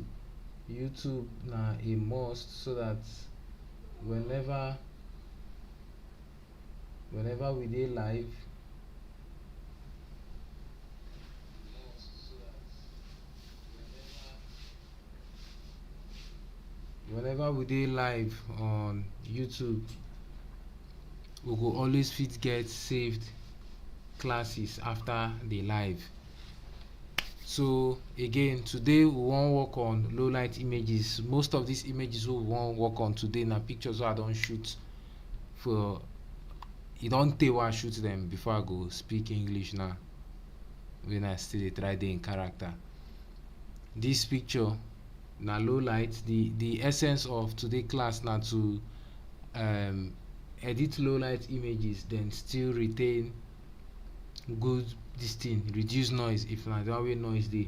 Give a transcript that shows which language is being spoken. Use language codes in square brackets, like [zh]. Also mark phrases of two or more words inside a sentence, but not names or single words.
[pcm] YouTube na a must, so that whenever we dey live, on YouTube, we go always fit get saved classes after the live. So again, today we wan work on low light images. Most of these images wey we wan work on today na pictures wey I don shoot for, e don tey wey I shoot them before I go speak English now, when I still dey try dey in character. This picture na low light. The essence of today class na to edit low light images, then still retain good this thing, reduce noise if na the way noise dey.